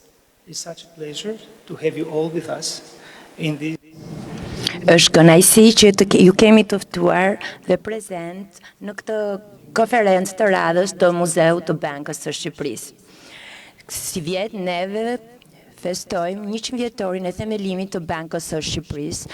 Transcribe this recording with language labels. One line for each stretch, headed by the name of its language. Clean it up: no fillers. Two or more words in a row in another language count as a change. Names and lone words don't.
English: It's such a pleasure to have you all with us in this.
Albanian: Është kënaqësi që ju kemi të ftuar dhe prezent në këtë konferencë të radhës të Muzeut të Bankës së Shqipërisë. Si vjet neve festojmë 100 vjetorin e themelimit të Bankës së Shqipërisë.